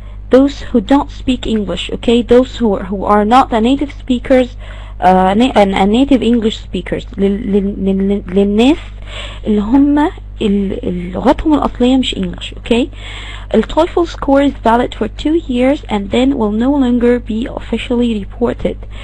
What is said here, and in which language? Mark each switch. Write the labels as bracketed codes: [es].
[en] Those who don't speak English. Okay, those who are not the native speakers, native English speakers. [ar] للناس اللي هم لغتهم الأصلية مش English. [en] Okay, the TOEFL score is valid for 2 years and then will no longer be officially reported.